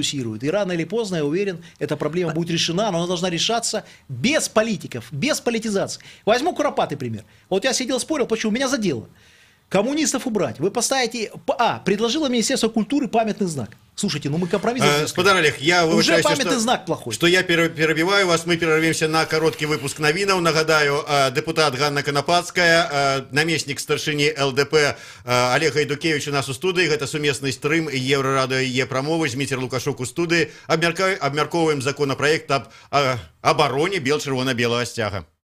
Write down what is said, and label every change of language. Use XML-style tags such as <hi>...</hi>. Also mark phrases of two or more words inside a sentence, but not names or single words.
<ru>И рано или поздно, я уверен, эта проблема будет решена, но она должна решаться без политиков, без политизации. Возьму куропатый пример. Вот я сидел, спорил, почему меня задело. Коммунистов убрать. Вы поставите... предложило Министерство культуры памятный знак. Слушайте, мы компромисс... Господар Олег, я уже памятный знак плохой. Что я перебиваю вас, мы перервемся на короткий выпуск новинаў.</ru> <be>Нагадаю, депутат Ганна Канапацкая, намеснік старшыні ЛДП Олег Гайдукевич у нас у студыі. Гэта сумесны стрым Еўрарадыё і Е-прамовы. Зміцер Лукашук у студыі. Абмяркоўваем законапраект аб абароне бел-чырвона-белага сцяга.</be>